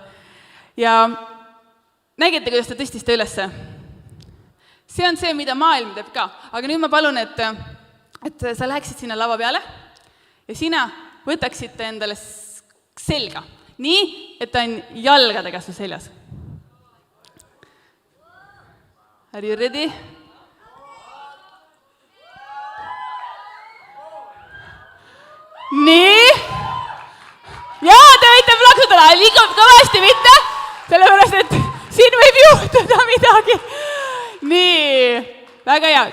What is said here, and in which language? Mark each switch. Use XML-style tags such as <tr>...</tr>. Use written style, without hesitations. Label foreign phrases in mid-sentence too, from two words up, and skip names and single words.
<et>Ja nägite, kuidas ta tõstis ta ülesse. See on see, mida maailm teeb ka. Aga nüüd ma palun, et sa läheksid sinna lava peale ja sina võtaksid endale selga. Nii, et ta on jalgadega su seljas.</et> <en>Are you ready?</en> <et>Nii. Jaa, te võite plaksutada, liigub kõvasti mitte, sellepärast, et siin võib juhtuda midagi. Nii, väga hea.</et>